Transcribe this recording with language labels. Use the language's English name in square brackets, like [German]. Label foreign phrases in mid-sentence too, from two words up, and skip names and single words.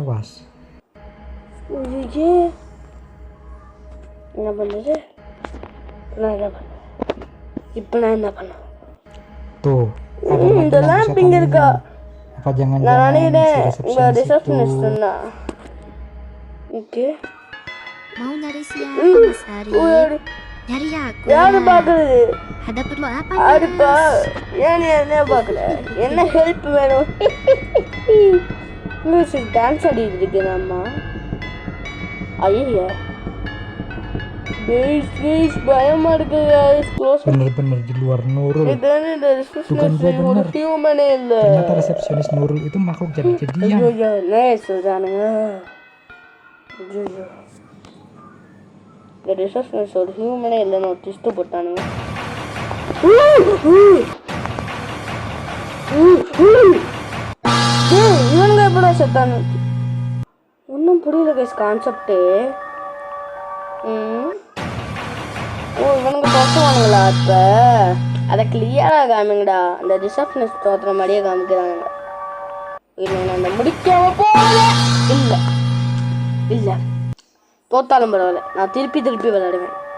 [Tamil] என்ன பண்ணுறது நான் என்ன பண்ணேன் இந்த லேம்ப் இங்க இருக்கா நான் நினைக்கிறேன் உங்க ரிசப்ஷனிஸ்ட் தான் ஓகே [Indonesian] Mau nyari siapa Mas Ari? Nyari aku. [Tamil] யாரு பாக்குறது? [Indonesian] Ada perlu apa? [Tamil] அதுப்பா ஏன் என்ன பார்க்கல என்ன ஹெல்ப் வேணும் [English] music dance [Tamil] ஆடிட்டு இருக்கேன் அம்மா ஐயா guys பயமா இருக்கு [English] guys close [Indonesian] bener-bener di luar Nurul bukan bener human இல்ல ternyata resepsionis Nurul itu makhluk jadi-jadian [Tamil] ஐயோ நைஸ் சொல்றானுங்க ஐயோ இந்த ரிசப்ஷனிஸ்ட் ஒரு ஹியூமனே இல்லைன்னு ஒரு ட்விஸ்ட் போட்டானுங்க இவனுங்க எப்படி செத்தானு ஒன்றும் புரியல கைஸ் கான்செப்டே ஓ இவனுங்க தோற்றுவானுங்களா இப்போ அதை கிளியராக காமிங்கடா அந்த ரிசப்ஷனிஸ்ட் தோற்றுற மாதிரியே காமிக்கிறானுங்க இல்லை நான் அந்த முடிக்காம போகல இல்லை இல்லை தோத்தாலும் பரவாயில்ல நான் திருப்பி விளையாடுவேன்